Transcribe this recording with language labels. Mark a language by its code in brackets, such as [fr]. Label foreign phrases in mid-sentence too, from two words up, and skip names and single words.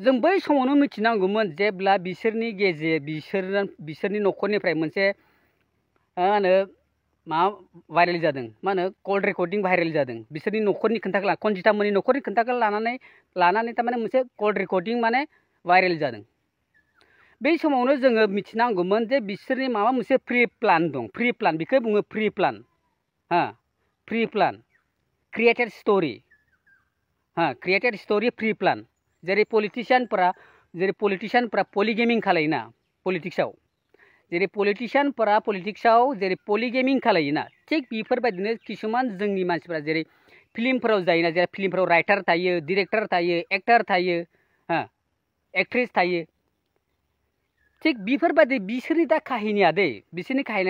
[brx] जों बै समावनो मिथिनांगौमोन जेब्ला बिसोरनि बिसोरनि न'खरनिफ्राय मोनसे मा होनो मा भाइरेल जादों मा होनो [en] call recording [brx] भाइरेल जादों बिसोरनि न'खरनि खोन्थाखौ कनजिता मोननि न'खरनि खोन्थाखौ लानानै थारमाने मोनसे [en] call recording [brx] माने भाइरेल जादों बै समावनो जोङो मिथिनांगौमोन जे बिसोरनि माबा मोनसे [en] pre plan [brx] दं [en] pre plan [brx] बेखौ बुङो [en] pre plan pre plan created story created story pre plan [brx] जेरै पलिटिशियानफोरा पलिगेमिं खालायोना पलिटिक्सआव जेरै पलिटिक्सआव जेरै पलिगेमिं खालायोना थिग बेफोरबायदिनो किसुमान जोंनि मानसिफोरा जेरै फिल्मफोराव जायोना जेरै फिल्मफोराव राइटार थायो डिरेक्टर थायो एक्टर थायो एक्ट्रेस थायो थिग बेफोरबायदि बिसोरनि दा काहिनिया बिसोरनि काहिनिया